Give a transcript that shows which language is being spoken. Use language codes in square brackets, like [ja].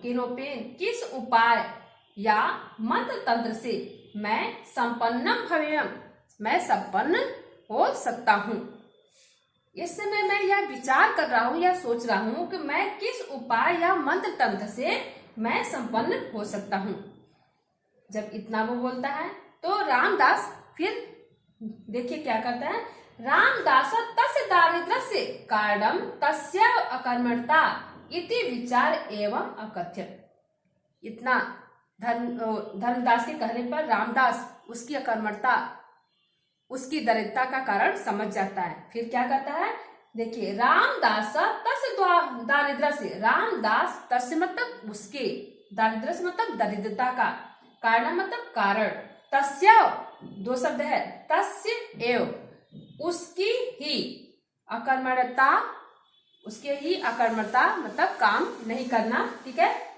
[sa] केनोपेन, [hi] किस उपाय या मंत्र तंत्र से मैं [sa] संपन्नम भवेयम्, [hi] मैं संपन्न हो सकता हूँ। इस समय मैं यह विचार कर रहा हूँ या सोच रहा हूँ कि मैं किस उपाय या मंत्र तंत्र से मैं संपन्न हो सकता हूँ। जब इतना वो बोलता है तो रामदास फिर देखिए क्या करता है। [sa] रामदास तस्य दारिद्र्यस्य कारणं तस्य अकर्मण्यता इति विचार एवं अकथ्यत। [hi] इतना धर्मदास के कहने पर रामदास उसकी अकर्मण्यता, उसकी दरिद्रता का कारण समझ जाता है। फिर क्या कहता है, देखिए, रामदास [sa] तस्य दारिद्र्यस्य, [hi] रामदास तस्य मतलब उसके, दारिद्र्य मतलब दरिद्रता का, कारण मतलब कारण, तस्य दो शब्द है, [sa] तस्य एव, [hi] उसकी ही अकर्मण्यता, उसके ही अकर्मण्यता मतलब काम नहीं करना, ठीक है।